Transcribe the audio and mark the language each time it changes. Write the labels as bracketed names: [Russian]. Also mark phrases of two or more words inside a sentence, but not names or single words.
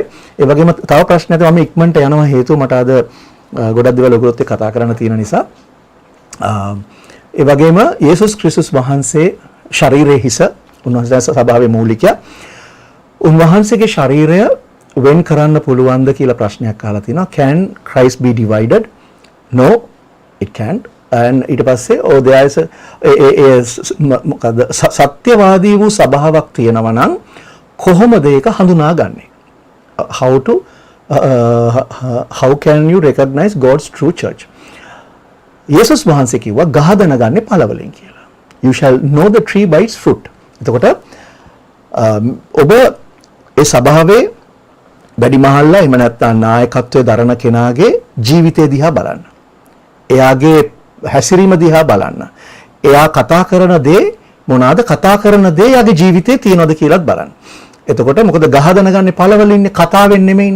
[Sinhala] ඒ වගේම තව ප්‍රශ්නයක් මම ඉක්මනට යනවා හේතුව මට අද ගොඩක් දේවල් ඔයගොල්ලොත් එක්ක කතා කරන්න තියෙන නිසා. ඒ වගේම යේසුස් ක්‍රිස්තුස් වහන්සේ ශරීරයේ හිස උන්වහන්සේ සභාවේ මූලිකයා. උන්වහන්සේගේ ශරීරය වෙන් කරන්න පුළුවන්ද කියලා ප්‍රශ්නයක් අහලා තිනවා. [English] Can Christ be divided? No, it can't. [Sinhala] and ඊට පස්සේ [English] there is [Sinhala] මොකද සත්‍යවාදී වූ සභාවක් තියෙනවා නම් කොහොමද ඒක හඳුනාගන්නේ? [English] How can you recognize God's true church? [Sinhala] යේසුස් වහන්සේ කිව්වා ගහ දැනගන්නේ පළ වලින් කියලා. [English] You shall know the tree by its fruit. [Sinhala] එතකොට ඔබ ඒ සභාවේ වැඩිමහල්ලා එහෙම නැත්නම් නායකත්වයේ දරන කෙනාගේ ජීවිතය දිහා බලන්න. එයාගේ හැසිරීම දිහා බලන්න. එයා කතා කරන දේ මොනවාද? කතා කරන දේ එයාගේ ජීවිතේ තියනවද කියලාත් බලන්න. එතකොට මොකද ගහ දැනගන්නේ පළ වලින් ඉන්නේ, කතාවෙන් නෙමෙයිනේ.